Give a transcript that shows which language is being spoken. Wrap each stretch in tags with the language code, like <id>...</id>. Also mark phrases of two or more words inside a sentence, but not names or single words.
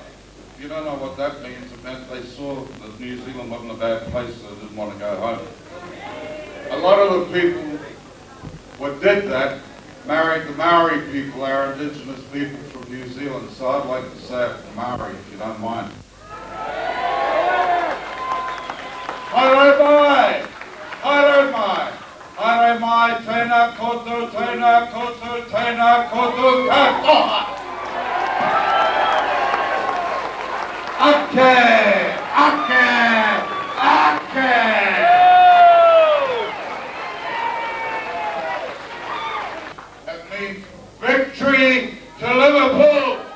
<en>You don't know what that means. It meant they saw that New Zealand wasn't a bad place, so they didn't want to go home. A lot of the people who did that married the Maori people, our indigenous people from New Zealand, so I'd like to say it to Maori, if you don't mind.</en> <mi>Haere mai! Haere mai! Haere mai, tēnā koutou, tēnā koutou, tēnā koutou katoa! Ake! Ake! Ake!</mi> <en>Victory to Liverpool!</en>